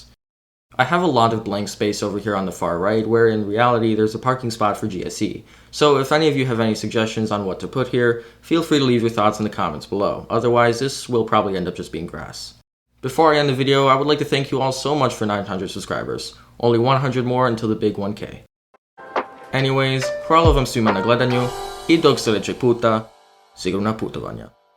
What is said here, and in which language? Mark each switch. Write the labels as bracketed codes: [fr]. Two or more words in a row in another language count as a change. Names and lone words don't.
[en] I have a lot of blank space over here on the far right, where in reality there's a parking spot for GSE. So if any of you have any suggestions on what to put here, feel free to leave your thoughts in the comments below. Otherwise, this will probably end up just being grass. Before I end the video, I would like to thank you all so much for 900 subscribers. Only 100 more until the big 1K. Anyways, [hr] hvala vam svima na gledanju I dok sljedećeg puta, sigurna putovanja.